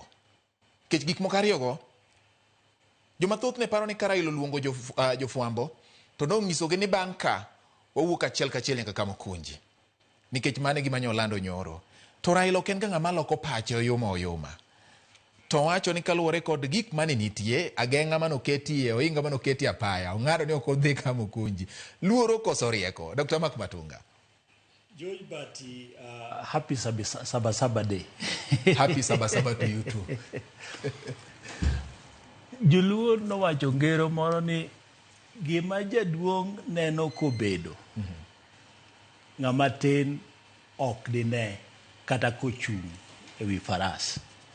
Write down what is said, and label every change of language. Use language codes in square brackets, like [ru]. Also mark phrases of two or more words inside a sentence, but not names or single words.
[luo] Kech gik moko ariyogo joma thoth ne paro ni ka Raila luongo jofwambo to nong'isogi ni bang' ka wawuok achiel kachiel nyaka Kamukunji. Nikech mane gima nyolando nyoro. To Raila ok en ga ng'ama loko pache oyoma. To wacho ni kaluwore kod gik mane nitie, ageng'a manoketie, oinga manoketie apaya, ong'ado ni ok odhi Kamukunji. Luoro koso rieko. Dr. Mark Matunga. [en] Joy Bati, happy Saba Saba Day. Happy Saba Saba to you too. [luo] Joluo nowacho ngero moro ni gima jaduong' neno kobedo. Ng'ama tin ok dine kata kochung' ewi faras.